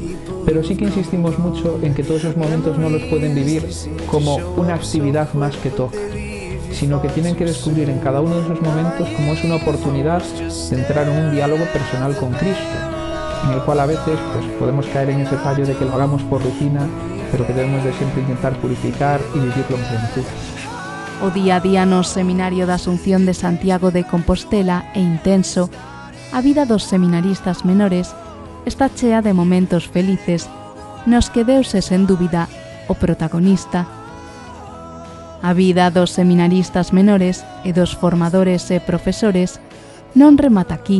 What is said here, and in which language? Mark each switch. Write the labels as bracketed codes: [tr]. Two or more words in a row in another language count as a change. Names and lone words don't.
[es] Pero sí que insistimos mucho en que todos esos momentos no los pueden vivir como una actividad más que toca, sino que tienen que descubrir en cada uno de esos momentos como es una oportunidad de entrar en un diálogo personal con Cristo, en el cual a veces pues, podemos caer en ese fallo de que lo hagamos por rutina, pero que debemos de siempre intentar purificar y vivirlo en plenitud. [gl] O día a día no Seminario da Asunción de Santiago de Compostela é intenso. A vida dos seminaristas menores está chea de momentos felices nos que Deus é sen dúbida o protagonista. A vida dos seminaristas menores e dos formadores e profesores non remata aquí.